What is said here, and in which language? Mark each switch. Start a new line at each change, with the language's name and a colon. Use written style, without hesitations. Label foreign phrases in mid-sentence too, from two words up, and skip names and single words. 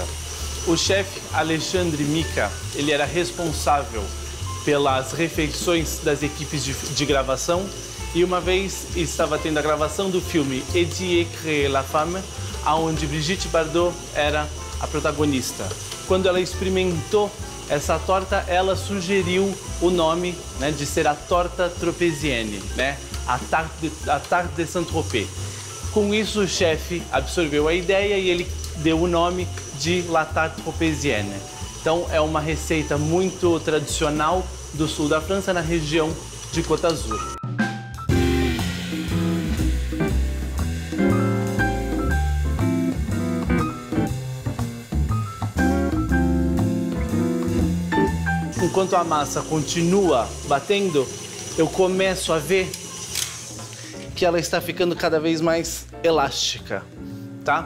Portuguese: O chefe Alexandre Ricard, ele era responsável pelas refeições das equipes de gravação e uma vez estava tendo a gravação do filme Eddie et Créer la Femme, onde Brigitte Bardot era a protagonista. Quando ela experimentou essa torta, ela sugeriu o nome, né, de ser a torta tropézienne, né, a
French: tarte de Saint-Tropez.
Portuguese: Com isso, o chefe absorveu a ideia e ele deu o nome de
French: la tarte tropézienne.
Portuguese: Então, é uma receita muito tradicional do sul da França, na região de Côte d'Azur. Enquanto a massa continua batendo, eu começo a ver que ela está ficando cada vez mais elástica, tá?